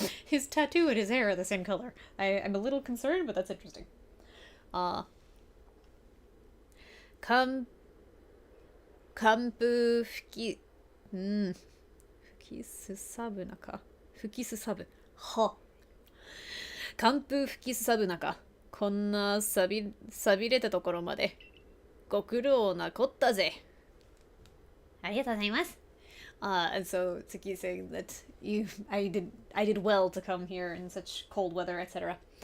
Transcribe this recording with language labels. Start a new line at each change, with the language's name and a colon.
English: His tattoo and his hair are the same color. I'm a little concerned, but that's interesting.
Japanese: 寒風吹きすさぶ中吹きすさぶは寒風吹きすさぶ中こんなさびれたところまでご苦労なこったぜ。ありがとうございます。
English: And so Tsuki is saying that I did well to come here in such cold weather, etc.